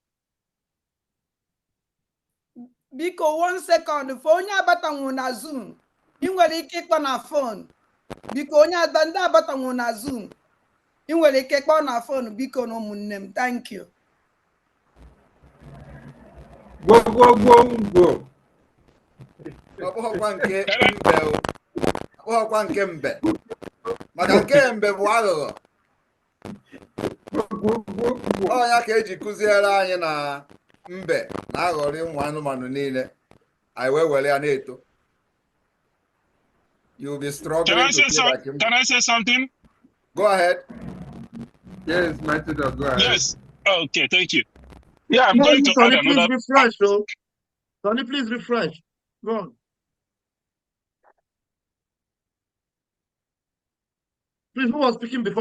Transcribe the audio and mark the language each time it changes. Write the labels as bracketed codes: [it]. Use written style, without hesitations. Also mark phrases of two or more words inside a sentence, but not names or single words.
[ig] Biko [en] 1 second for [ig] onye abatanwu na Zoom. Ị nwere ike ịkpọ na phone. Biko onye ndị abatanwu na Zoom. Ị nwere ike ịkpọ na phone biko na ụmụnne m. [en] Thank you. Go. [ig] Ọkpọkwa nke mbe. Ọkpọkwa nke mbe. Maka nke mbe bụ aghụghọ. Ọnya ka eji kụziere anyị na mbe na-aghọrị ụmụ anụmanụ niile. Anyị wee were ya na-eto. [en] You'll be struggling to feel like him. Can I say something? Go ahead. Yes, Mighty Dog, go ahead. Yes. Okay, thank you. Yeah, I'm going to Sonny, add another. please refresh, though. Sonny, please refresh. Go on. Please, who was speaking before?